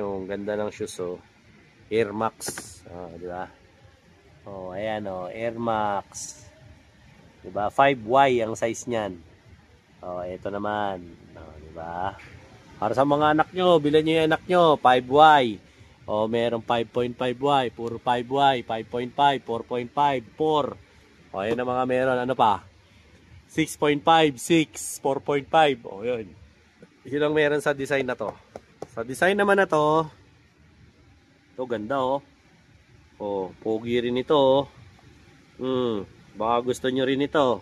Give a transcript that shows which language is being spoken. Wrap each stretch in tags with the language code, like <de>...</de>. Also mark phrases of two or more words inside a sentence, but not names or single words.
<tl>Ang ganda ng shoes, Air Max, di ba? Ayan, Air Max, di ba? 5Y ang size niyan. Ito naman, di ba? Para sa mga anak nyo, bilhan nyo yung anak nyo, 5Y. Merong 5.5Y, puro 5Y, 5.5, 4.5, 4. Ayan ang mga meron, ano pa? 6.5, 6, 4.5. Yun. Yun ang meron sa design na to. Sa design naman na to, ito ganda, pogi rin ito, baka gusto nyo rin ito.</tl>